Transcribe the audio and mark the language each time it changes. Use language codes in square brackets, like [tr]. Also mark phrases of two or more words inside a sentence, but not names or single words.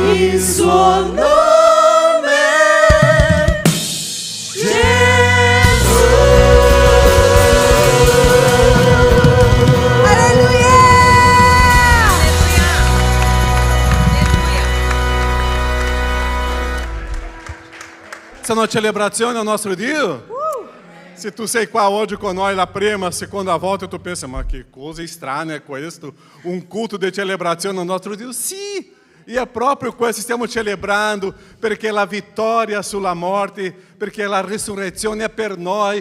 [it] il suo nome, Gesù. Alleluia! [pt] Essa é uma celebrazione ao [it] nostro Dio. Se tu sei qua oggi con noi la prima, seconda volta, tu pensa, ma che cosa strana è questo? Un culto di celebrazione al nostro Dio? Sì, e è proprio questo, stiamo celebrando perché la vittoria sulla morte, perché la risurrezione è per noi.